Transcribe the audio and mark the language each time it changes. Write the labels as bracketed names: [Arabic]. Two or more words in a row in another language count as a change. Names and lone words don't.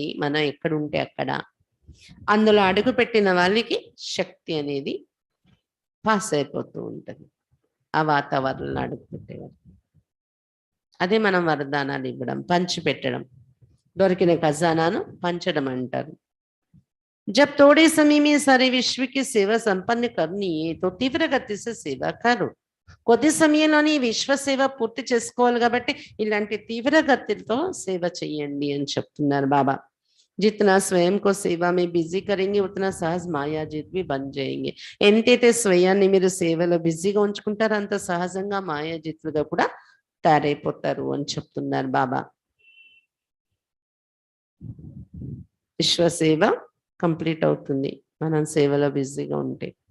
[Telugu] మనం ఎక్కడ ఉంటే అక్కడ అందులో అడుగు పెట్టిన వాళ్ళకి శక్తి అనేది పాస్ అయిపోతూ ఉంటుంది, ఆ వాతావరణంలో అడుగు పెట్టేవారు. అదే మనం వరదానాలు ఇవ్వడం, పంచి పెట్టడం, దొరికిన ఖజానాను పంచడం అంటారు. [Hindi] जब थोड़े समय में सारे विश्व की सेवा संपन्न करनी है तो तीव्र गति से सेवा करो. [Telugu] కొద్ది సమయంలోని విశ్వ సేవ పూర్తి చేసుకోవాలి కాబట్టి ఇలాంటి తీవ్ర గతితో సేవ చేయండి అని చెప్తున్నారు బాబా. [Hindi] जितना स्वयं को सेवा में बिजी करेंगे उतना सहज मायाजीत भी बन जाएंगे. [Telugu] ఎంతైతే స్వయాన్ని మీరు సేవలో బిజీగా ఉంచుకుంటారో అంత సహజంగా మాయాజిత్తులుగా కూడా తయారైపోతారు అని చెప్తున్నారు బాబా. విశ్వ సేవ కంప్లీట్ అవుతుంది మనం సేవలో బిజీగా ఉంటే.